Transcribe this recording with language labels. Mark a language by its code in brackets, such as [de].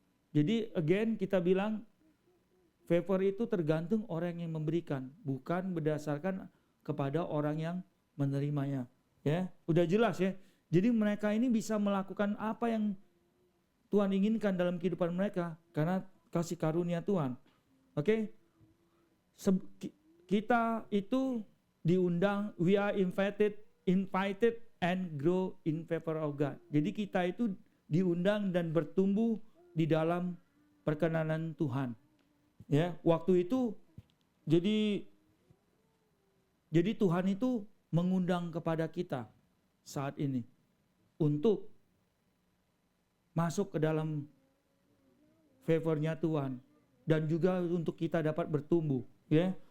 [id] Jadi kita bilang favor itu tergantung orang yang memberikan, bukan berdasarkan kepada orang yang menerimanya. Ya, udah jelas ya. Jadi mereka ini bisa melakukan apa yang Tuhan inginkan dalam kehidupan mereka karena kasih karunia Tuhan. Oke? Kita itu diundang, [en] we are invited and grow in favor of God. [id] Jadi kita itu diundang dan bertumbuh di dalam perkenanan Tuhan. Ya, waktu itu jadi Tuhan itu mengundang kepada kita saat ini untuk masuk ke dalam favornya Tuhan dan juga untuk kita dapat bertumbuh, ya.